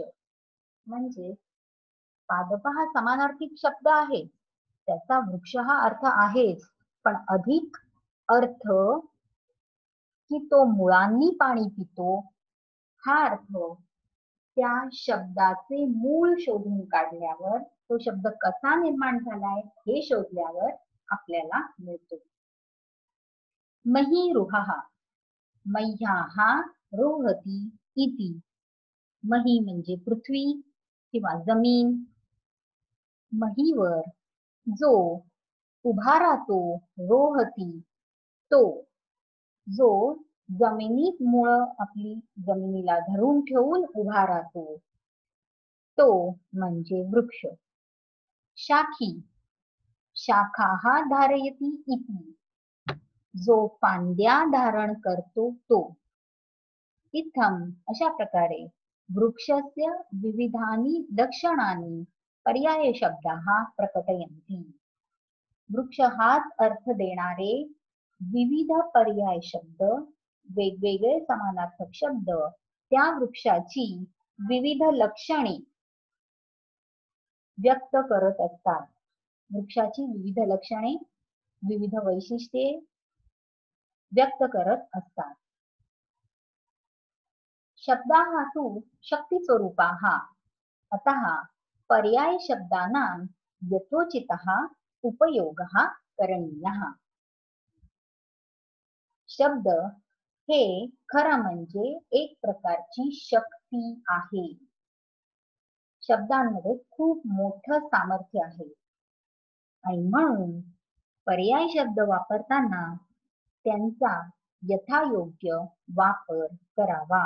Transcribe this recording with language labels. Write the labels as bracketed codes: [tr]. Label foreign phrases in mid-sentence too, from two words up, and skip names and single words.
[mr] म्हणजे पादप हा समानार्थी शब्द आहे, त्याचा वृक्ष हा अर्थ आहेच, पण अधिक अर्थ की तो मुळांनी पाणी पितो हा अर्थ त्या शब्दाचे मूळ शोधून काढल्यावर, तो शब्द कसा निर्माण झालाय हे शोधल्यावर आपल्याला मिळतो. [sa] महीरुहः, मह्याः रोहति इति. [mr] मही म्हणजे पृथ्वी किंवा जमीन. महीवर जो उभा राहतो, रोहती तो, जो जमिनीत मुळं आपली जमिनीला धरून ठेवून उभा राहतो तो म्हणजे वृक्ष. [sa] शाखी, शाखाः धारयति इति. [mr] जो फांद्या धारण करतो तो. [sa] इत्थम, [mr] अशा प्रकारे [sa] वृक्षस्य विविधानि लक्षणानि पर्याय शब्दाः प्रकटयन्ति. [mr] वृक्ष हाच अर्थ देणारे विविध पर्याय शब्द, वेगवेगळे समानार्थक शब्द त्या वृक्षाची विविध लक्षणे व्यक्त करत असतात. वृक्षाची विविध लक्षणे, विविध वैशिष्ट्ये व्यक्त करत असतात. [sa] शब्दाः तु शक्ती स्वरूपाः, अतः पर्याय शब्दानां यथोचितः उपयोगः करणीयः. [mr] शब्द हे खरं म्हणजे एक प्रकारची शक्ती आहे. शब्दांमध्ये खूप मोठं सामर्थ्य आहे आणि म्हणून पर्याय शब्द वापरताना त्यांचा यथायोग्य वापर करावा.